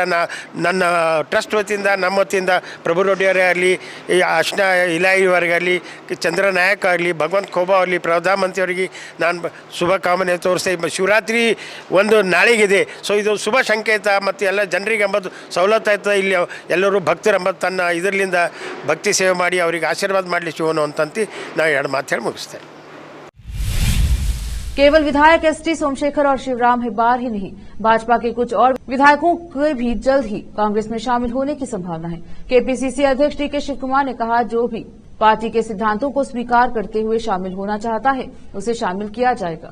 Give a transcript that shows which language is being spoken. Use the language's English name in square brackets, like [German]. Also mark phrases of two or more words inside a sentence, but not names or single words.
[Kannada] ನನ್ನ ಟ್ರಸ್ಟ್ ವತಿಯಿಂದ ನಮ್ಮ ವತಿಯಿಂದ ಪ್ರಭು ರೆಡ್ಡಿ ಅವರೇ ಆಗಲಿ, ಅಶ್ನಾ ಇಲಾಹಿವರೆಗಾಗಲಿ, ಚಂದ್ರ ನಾಯಕ್ ಆಗಲಿ, ಭಗವಂತ ಖೋಬಾ ಆಗಲಿ, ಪ್ರಧಾನಮಂತ್ರಿಯವರಿಗೆ ನಾನು ಶುಭ ಕಾಮನೆ ತೋರಿಸ್ತಾ. ಶಿವರಾತ್ರಿ ಒಂದು ನಾಳೆಗಿದೆ, ಸೊ ಇದು ಶುಭ ಸಂಕೇತ ಮತ್ತು ಎಲ್ಲ ಜನರಿಗೆ ಎಂಬುದು ಸವಲತ್ತು ಆಯ್ತದೆ. ಇಲ್ಲಿ ಎಲ್ಲರೂ ಭಕ್ತರು ಎಂಬುದು ತನ್ನ ಇದರಿಂದ ಭಕ್ತಿ ಸೇವೆ ಮಾಡಿ ಅವರಿಗೆ ಆಶೀರ್ವಾದ ಮಾಡಲಿ ಶಿವನು ಅಂತಂತ ನಾವು 2 ಮಾತು ಹೇಳಿ ಮುಗಿಸ್ತೇವೆ. [Hindi] केवल विधायक एसटी सोमशेखर और शिवराम हेब्बार ही नहीं, भाजपा के कुछ और विधायकों के भी जल्द ही कांग्रेस में शामिल होने की संभावना है। केपीसीसी अध्यक्ष डीके शिव कुमार ने कहा, जो भी पार्टी के सिद्धांतों को स्वीकार करते हुए शामिल होना चाहता है उसे शामिल किया जाएगा।